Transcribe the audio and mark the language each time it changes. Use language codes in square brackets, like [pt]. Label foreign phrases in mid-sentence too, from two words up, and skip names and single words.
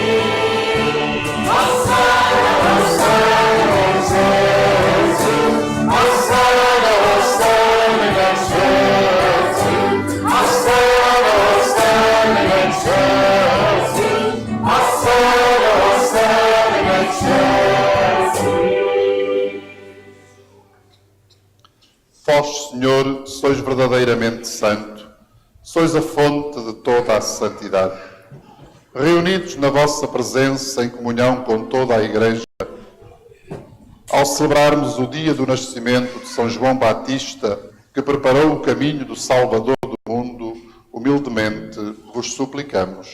[la] Hosanna, Hosanna in excelsis, Hosanna, Hosanna in excelsis, Hosanna, Hosanna in excelsis, Hosanna, Hosanna in excelsis. [pt] Vós, Senhor, sois verdadeiramente santo, sois a fonte de toda a santidade. Reunidos na vossa presença em comunhão com toda a Igreja, ao celebrarmos o dia do nascimento de São João Batista, que preparou o caminho do Salvador do mundo, humildemente vos suplicamos.